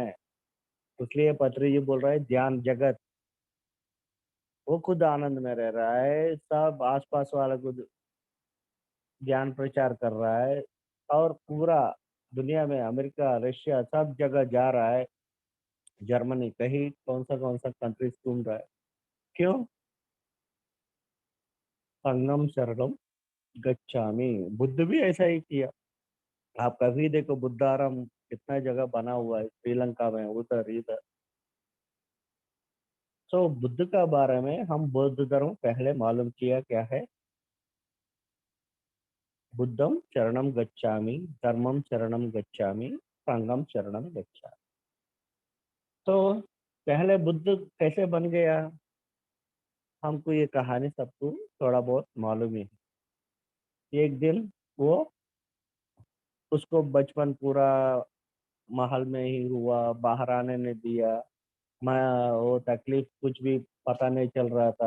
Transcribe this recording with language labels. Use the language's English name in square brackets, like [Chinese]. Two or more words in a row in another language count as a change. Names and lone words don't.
[Hindi] इसलिए पत्री जी बोल रहे हैं ध्यान जगत, वो खुद आनंद में रह रहा है, सब आसपास वाले को ज्ञान प्रचार कर रहा है, और पूरा दुनिया में अमेरिका, रशिया, सब जगह जा रहा है, जर्मनी, कहीं कौन सा कंट्रीज घूम रहा है। [Pali] क्यों, संगम शरणम गच्छामि। [Hindi] बुद्ध भी ऐसा ही किया। आप कभी देखो बुद्धाराम कितना जगह बना हुआ है, श्रीलंका में, उधर इधर। तो बुद्ध का बारे में हम बौद्ध धर्म पहले मालूम किया क्या है। [Pali] बुद्धम शरणम गच्छामि, धर्मम शरणम गच्छामि, संगम शरणम गच्छामि। [Hindi] तो पहले बुद्ध कैसे बन गया, हमको ये कहानी सबको थोड़ा बहुत मालूम ही है। एक दिन वो, उसको बचपन पूरा महल में ही हुआ, बाहर आने नहीं दिया, मैं वो तकलीफ कुछ भी पता नहीं चल रहा था।